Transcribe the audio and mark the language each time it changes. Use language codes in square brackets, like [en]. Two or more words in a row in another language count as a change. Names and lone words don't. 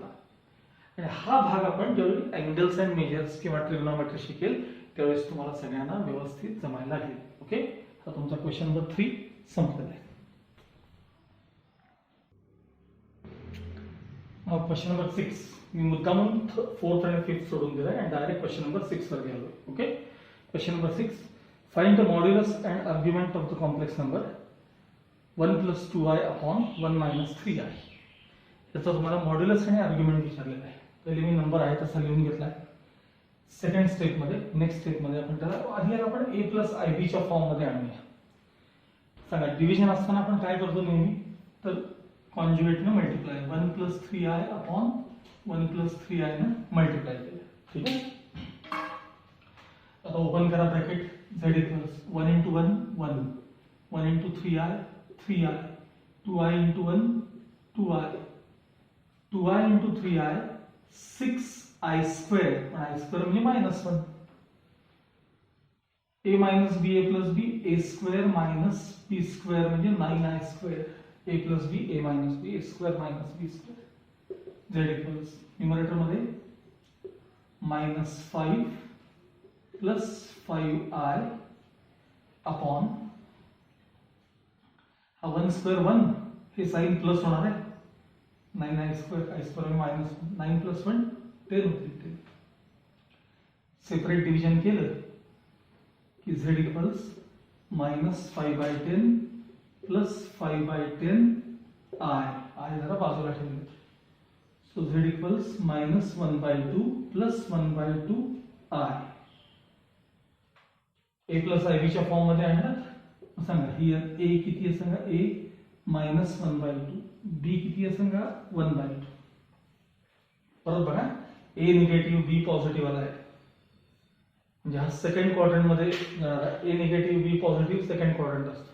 [mr] आणि हा भाग आपण ज्यावेळी [en] angles and measures [mr] किंवा ट्रिग्नोमेट्री शिकेल त्यावेळेस तुम्हाला सगळ्यांना व्यवस्थित जमायला लागेल. ओके हा तुमचा [en] question number [mr] 3 संपलेला आहे. [en] question number [mr] 6 मी मुद्दामून 4th आणि 5th सोडून दिलाय आणि डायरेक्ट [en] question number [mr] 6 वर गेलो. [en] ओके question number 6 find the modulus and argument of the complex number 1 + 2i upon 1 - 3i. [mr] याचा तुम्हाला मॉड्युलस आणि आर्ग्युमेंट विचारलेला आहे. पहिले मी नंबर आहे तसा लिहून घेतलाय. [en] second step [mr] मध्ये [en] next step [mr] मध्ये आपण त्याला आधी आपण a + ib च्या फॉर्म मध्ये आणूया. सांगा डिव्हिजन असताना आपण काय करतो नेहमी तर कॉन्जुगेट ने मल्टिप्लाय 1 + 3i upon 1 + 3i ने मल्टिप्लाय केलं ठीक आहे. आता ओपन करा ब्रॅकेट z = 1 × 1 1 1 × 3i 3i 2i × 1 2i 2i × 3i 6i² पण i² म्हणजे -1 a - b a + b a² - b² म्हणजे 9i² a + b a - b a² - b². z = न्यूमरेटर मध्ये -5 + 5i अपॉन हा 1² 1 हे [en] sign plus [mr] होणार आहे 9i² i² -9 + 1 10 होते. [en] separate division [mr] केलं की z = -5/10 + 5/10 i जरा बाजूला ठेवले सो z = -1/2 + 1/2 i. a + ib च्या फॉर्म मध्ये आणलं सांगा ही a किती आहे सांगा a -1/2 b किती आहे सांगा 1/2. परत बघा a निगेटिव्ह b पॉझिटिव्ह आला आहे म्हणजे हा [en] second quadrant [mr] मध्ये a निगेटिव्ह b पॉझिटिव्ह [en] second quadrant [mr] असतो.